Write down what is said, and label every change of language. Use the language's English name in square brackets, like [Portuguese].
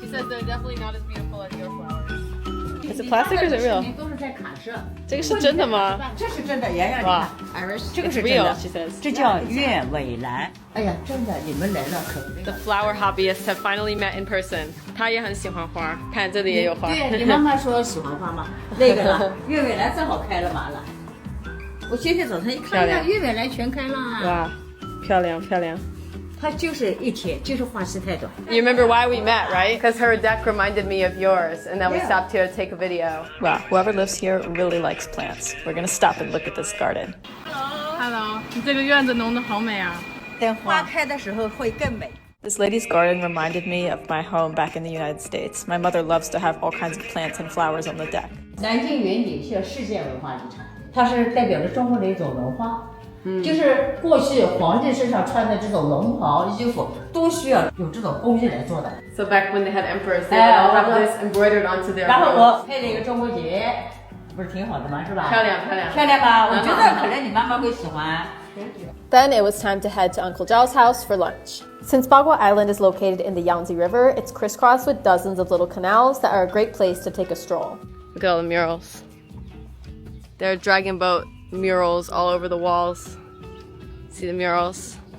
[English] She says they're definitely not as beautiful as your flowers. Is it plastic or is it real? [Chinese] 这个是真的吗？这是真的，洋洋，你看，这个是真 [English] real, [Chinese] 的 [English] she says. [Chinese] 这叫月尾兰。哎呀，真的，你们来了可。 [English] The flower hobbyists have finally met in person. [Chinese] 她也很喜欢花，看这里也有花。对，你妈妈说喜欢花吗？那个了，月尾兰正好开了嘛了。我今天早上一看，呀，月尾兰全开了。哇，漂亮漂亮。它就是一天，就是花期太短。 [English] You remember why we met, right? Because her deck reminded me of yours, and then we stopped here to take a video. Wow, whoever lives here really likes plants. We're gonna stop and look at this garden. Hello. [Chinese] 你这个院子弄得好美啊。等花开的时候会更美。 [English] This lady's garden reminded me of my home back in the United States. My mother loves to have all kinds of plants and flowers on the deck. [Chinese] 南京园林是世界文化遗产，它是代表着中国的一种文化。就是过去皇帝身上穿的这种龙袍衣服，都需要有这种工艺来做的。 [English] So back when they had emperors, they would all have this embroidered onto their. [Chinese] 然后我配了一个中国结，不是挺好的吗？是吧？漂亮漂亮漂亮吧？我觉得可能你妈妈会喜欢。 [English] Then it was time to head to Uncle Zhao's house for lunch. Since Bagua Island is located in the Yangtze River, it's crisscrossed with dozens of little canals that are a great place to take a stroll. Look at all the murals. There are dragon boat murals all over the walls. See the murals?